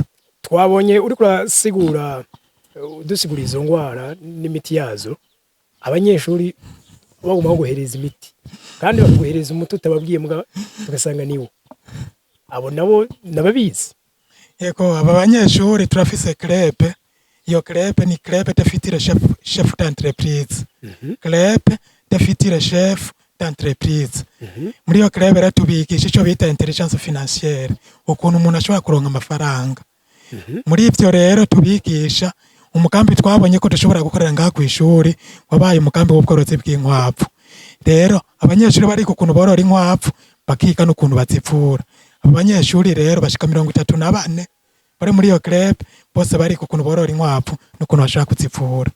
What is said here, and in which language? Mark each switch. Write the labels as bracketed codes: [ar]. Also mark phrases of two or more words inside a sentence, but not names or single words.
[rn] twabonye uri kurasigura udusigura izo ngwara n'imiti yazo abanyeshuri bagomba guhereza imiti kandi baguhereza umuti utababwiye tugasanga niwo abo nabo nababizi yego aba banyeshuri turafise crepe iyo crepe ni [fr] crepe de futur chef d'entreprise crepe de futur chef d'entreprise [rn] muri iyo crepe rero tubigisha ico bita [fr] intelligence financière [rn] ukuntu umuntu ashobora kuronka amafaranga muri ivyo rero tubigisha umugambi twabonye ko dushobora gukorera ngaha kw'ishuri wabaye umugambi w'ubworozi bw'inkwavu rero abanyeshuri bari ukuntu borora inkwavu bakiga n'ukuntu bazivura abanyeshuri rero bashika 34 bari muri iyo club bose bari ukuntu borora inkwavu n'ukuntu bashaka kuzivura